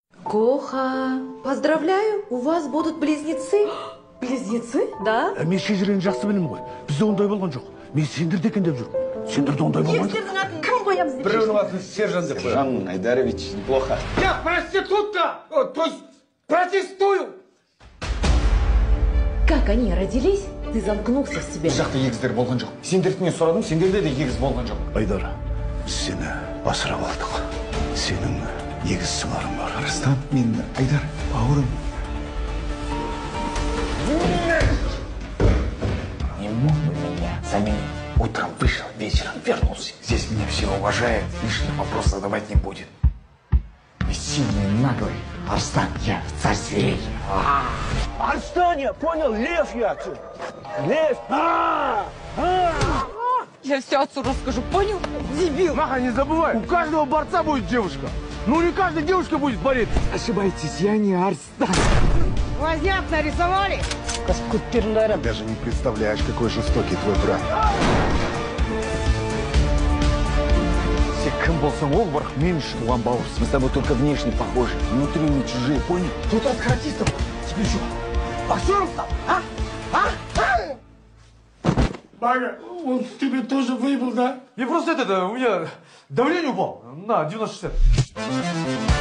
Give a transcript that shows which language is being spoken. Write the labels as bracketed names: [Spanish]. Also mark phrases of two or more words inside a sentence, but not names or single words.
[Russian] Коха, поздравляю, у вас будут близнецы. Близнецы? Да. [Kazakh] Мен шежірені жақсы білемін ғой. Бізде ондай болған жоқ. Мен сендерді екен деп жүрмін. Сендерде ондай болған жоқ. Сендердің атын кім қоямыз деп Біреудің атын сержан деп қоямын. Жан Айдарович, [Russian] неплохо. Я проститутка! То есть протестую! Как они родились, ты замкнулся в себе. [Kazakh] Бұл жақта егіздер болған жоқ. Сендерден сұрадым, сендерде де егіз болған жоқ. Айдар, біз сені асырап алдық. Сенің егіз сыңарың бар. Арыстан, мен Айдар, бауырым. [Russian] Не мог бы меня заменить? Утром вышел, вечером вернулся. Здесь меня все уважают, лишних вопросов задавать не будет. И сильный, наглый. Арстан, я царь зверей. Арстан, я понял, лев я отсюда. Лев. Я все отцу расскажу, понял? Дебил. Маха, не забывай, у каждого борца будет девушка. Ну не каждая девушка будет бороться. Ошибаетесь, я не Арстан. Возняк нарисовали? Даже не представляешь, какой жестокий твой брат. [Kazakh] Сен кім болсаң ол бірақ мен үшін туған бауырсың. [Russian] Мы с тобой только внешне похожи, внутри мы чужие, понял? Тут от каратистов тебе что, боксером стал, а? Бага, он тебе тоже выебал, да? Мне просто у меня давление упало на 90-60.